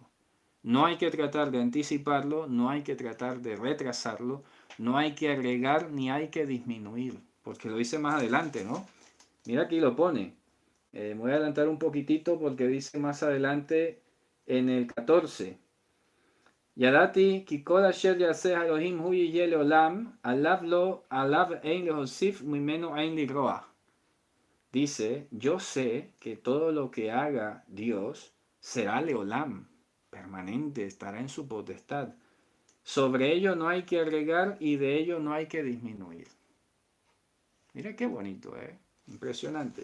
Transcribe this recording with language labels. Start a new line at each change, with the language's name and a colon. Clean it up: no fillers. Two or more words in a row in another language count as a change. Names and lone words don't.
Spanish: No hay que tratar de anticiparlo, no hay que tratar de retrasarlo, no hay que agregar ni hay que disminuir, porque lo dice más adelante, ¿no? Mira aquí lo pone. Me voy a adelantar un poquitito porque dice más adelante en el 14.
Hebrew: ידעתי כי כל אשר יעשה אלהים הוא יהיה לעולם, עליו אין להוסיף ממנו אין לגרוע.
Spanish: Dice, yo sé que todo lo que haga Dios será leolam, permanente, estará en su potestad. Sobre ello no hay que agregar y de ello no hay que disminuir. Mira qué bonito, ¿eh? Impresionante.